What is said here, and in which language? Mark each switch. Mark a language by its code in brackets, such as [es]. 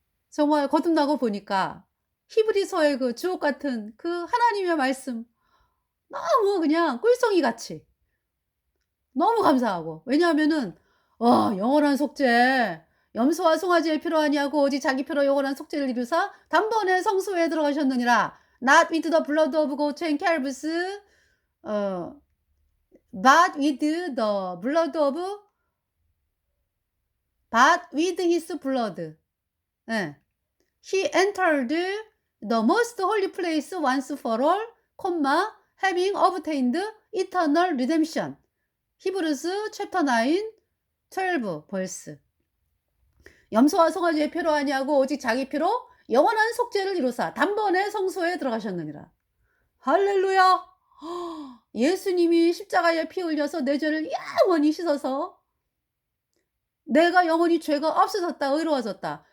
[ko] 정말 거듭나고 보니까 히브리서의 그 주옥 같은 그 하나님의 말씀 너무 그냥 꿀송이 같이 너무 감사하고 왜냐하면은 영원한 속죄 염소와 송아지의 피로 아니하고 오직 자기 피로 영원한 속죄를 이루사 단번에 성소에 들어가셨느니라. [en] Not with the blood of goats and calves, 어 but with the blood of but with his blood. [ko] 예. [en] He entered the most holy place once for all, having obtained eternal redemption. [ko] 히브리서 챕터 9, 12 벌스. 염소와 송아지의 피로 아니하고 오직 자기 피로 영원한 속죄를 이루사 단번에 성소에 들어가셨느니라. 할렐루야. 예수님이 십자가에 피 흘려서 내 죄를 영원히 씻어서 내가 영원히 죄가 없어졌다, 의로워졌다.